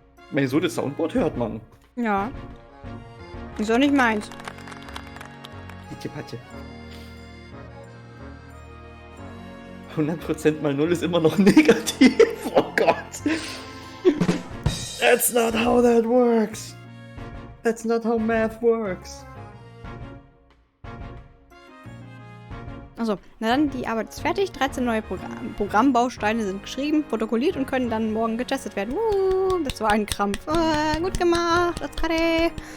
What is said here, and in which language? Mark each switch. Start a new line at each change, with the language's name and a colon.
German: Wenn so das Soundboard hört man. Ja. Ist auch nicht meins. Die Debatte. 100% mal 0 ist immer noch negativ. Oh Gott.
English: That's not how that works. That's not how math works.
German: Also, na dann, die Arbeit ist fertig. 13 neue Programmbausteine sind geschrieben, protokolliert und können dann morgen getestet werden. Das war ein Krampf. Gut gemacht. Das gerade.